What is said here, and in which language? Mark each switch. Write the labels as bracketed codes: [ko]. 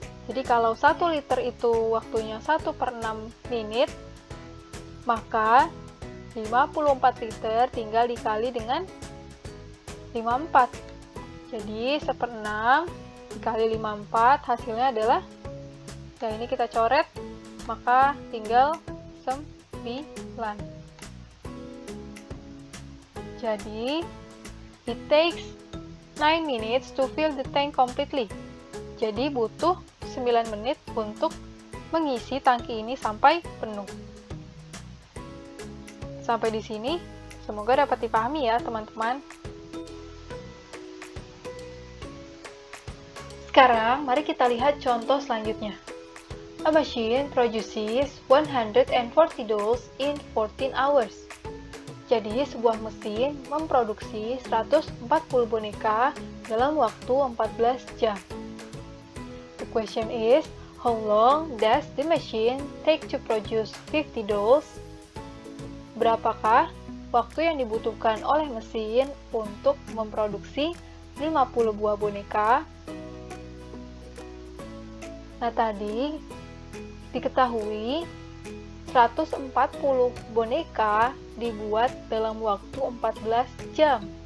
[id] Jadi kalau 1 liter itu waktunya 1/6 menit, maka 54 liter tinggal dikali dengan 54. Jadi 1/6 dikali 54 hasilnya adalah, nah ini kita coret, maka tinggal 9. [en] Jadi, it takes 9 minutes to fill the tank completely. [id] Jadi, butuh 9 menit untuk mengisi tangki ini sampai penuh. Sampai di sini, semoga dapat dipahami ya teman-teman. Sekarang, mari kita lihat contoh selanjutnya. [en] A machine produces 140 dolls in 14 hours. [id] Jadi, sebuah mesin memproduksi 140 boneka dalam waktu 14 jam. [en] The question is, how long does the machine take to produce 50 dolls? [id] Berapakah waktu yang dibutuhkan oleh mesin untuk memproduksi 50 buah boneka? Nah, tadi diketahui 140 boneka dibuat dalam waktu 14 jam.